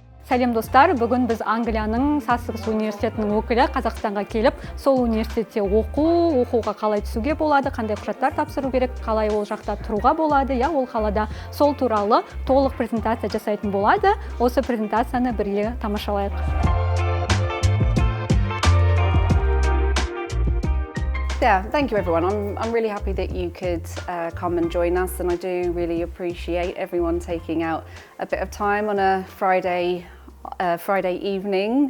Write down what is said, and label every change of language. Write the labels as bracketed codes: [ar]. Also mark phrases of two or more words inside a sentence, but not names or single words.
[kk] Сәлем достар, бүгін біз Англияның Sussex университетінің өкілі Қазақстанға келіп, сол университетте оқуға қалай түсуге болады, қандай құжаттар тапсыру керек, қалай ол жақта тұруға болады, ол қалада сол туралы толық презентация жасайтын болады. Осы презентацияны бірге тамашалайық. [en] Yeah, thank you everyone. I'm really happy that you could come and join us, and I do really appreciate everyone taking out a bit of time on a Friday evening.